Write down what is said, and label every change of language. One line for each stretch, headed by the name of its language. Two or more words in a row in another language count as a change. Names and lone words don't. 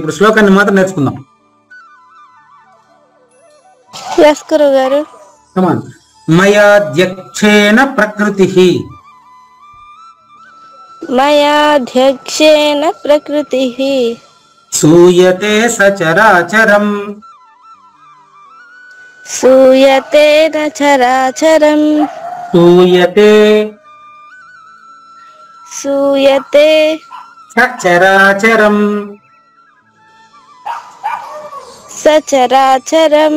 Telugu: ఇప్పుడు శ్లోకాన్ని మాత్రం నేర్చుకుందాం. ఎస్ గురుగారు.
Sanskrit: मयाध्यक्षेण प्रकृति. मयाध्यक्षेण प्रकृति. सूयते सचराचरम् सूयते न चराचरम् సూయతే सूयते సచరాచరం सचराचरम्